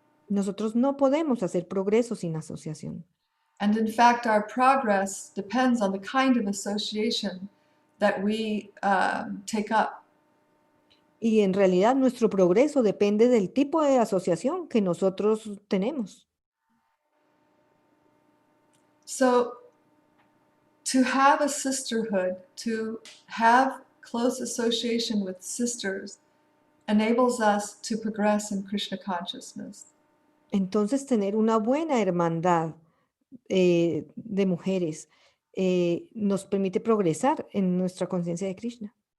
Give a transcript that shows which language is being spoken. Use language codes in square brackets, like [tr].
[es] Nosotros no podemos hacer progreso sin asociación. [en] And in fact, our progress depends on the kind of association that we take up. [es] Y en realidad nuestro progreso depende del tipo de asociación que nosotros tenemos. [en] So to have a sisterhood, to have close association with sisters, enables us to progress in Krishna consciousness. [es] Entonces, tener una buena hermandad de mujeres nos permite progresar en nuestra conciencia de Krishna.